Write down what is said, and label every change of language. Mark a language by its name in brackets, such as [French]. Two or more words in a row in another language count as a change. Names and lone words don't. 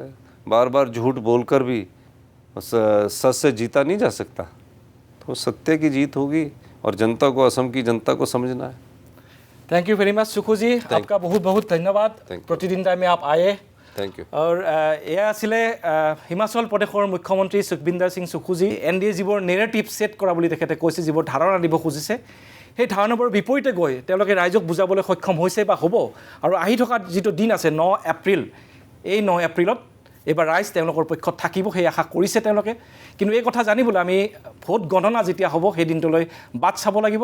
[Hindi] बार बार झूठ बोलकर भी सच से जीता नहीं जा सकता, तो सत्य की जीत होगी और जनता को, असम की जनता को समझना है। [English] thank you very much [Hindi] सुखू जी, आपका बहुत बहुत धन्यवाद प्रतिदिन टाइम में आप आए। [English] thank you. [Hindi] और यह [Assamese] আছিলে হিমাচল প্ৰদেশৰ মুখ্যমন্ত্ৰী সুখবিন্দৰ সিং সুখুজী। एनडिए যিবোৰ [English] narrative set [Assamese] কৰা বুলি তেখেতে কৈছে, যিবোৰ ধাৰণা দিব খুজিছে, সেই ধাৰণাবোৰৰ বিপৰীতে গৈ তেওঁলোকে ৰাইজক বুজাবলৈ সক্ষম হৈছে বা হ'ব। আৰু আহি থকা যিটো দিন আছে 9 এপ্ৰিল, এই 9 এপ্ৰিলত এইবাৰ ৰাইজ তেওঁলোকৰ পক্ষত থাকিব সেই আশা কৰিছে তেওঁলোকে। কিন্তু এই কথা জানিবলৈ আমি ভোট গণনা যেতিয়া হ'ব সেই দিনটোলৈ বাট চাব লাগিব।